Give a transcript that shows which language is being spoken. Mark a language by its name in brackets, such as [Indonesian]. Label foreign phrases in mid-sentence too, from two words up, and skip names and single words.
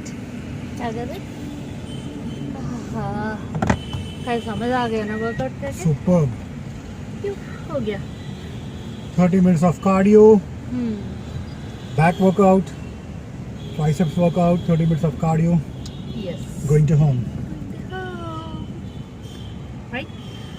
[Hindi] क्या कर रहे? कल समझ आ गया ना वर्कआउट करके? [English] Superb. [Hindi] क्यों हो गया? [English] 30 minutes of cardio, back workout, triceps workout, 30 minutes of cardio, Yes. going to home. Right?